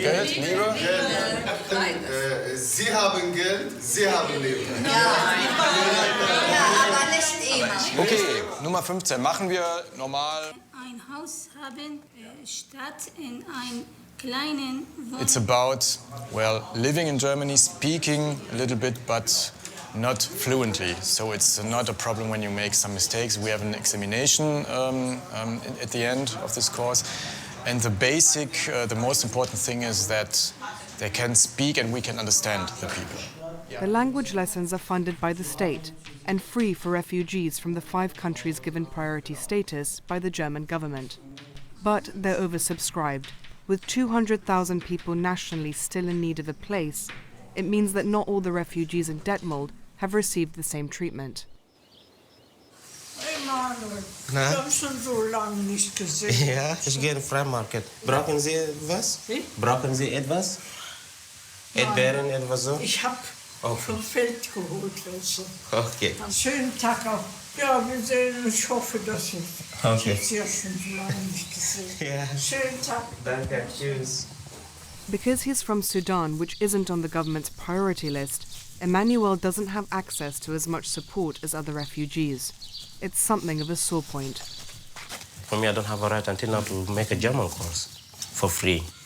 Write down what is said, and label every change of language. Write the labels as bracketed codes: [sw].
[de] Geld, Liebe? Sie haben Geld, Sie haben Liebe. Ja, aber nicht immer. Okay, Nummer 15. Machen wir normal. Ein Haus haben statt in ein kleinen Wohnung. [en] It's about, well, living in Germany, speaking a little bit, but not fluently. So it's not a problem when you make some mistakes. We have an examination at the end of this course. And the basic, the most important thing is that they can speak and we can understand the people. The language lessons are funded by the state and free for refugees from the 5 countries given priority status by the German government. But they're oversubscribed. With 200,000 people nationally still in need of a place, it means that not all the refugees in Detmold have received the same treatment. [de] Hey Manuel, ich habe schon so lange nicht gesehen. Ja, ich gehe in den Freimarkt. Brauchen Sie was? Brauchen Sie etwas? Erdbeeren, etwas so? Ich habe vom Feld geholt. Also. Okay. Schönen Tag auch. Ja, wir sehen. Ich hoffe, dass ich Okay. jetzt ja schon so lange nicht gesehen. Ja. Schönen Tag. Danke, tschüss. [en] Because he's from Sudan, which isn't on the government's priority list, Emmanuel doesn't have access to as much support as other refugees. It's something of a sore point. For me, I don't have a right until now to make a German course for free.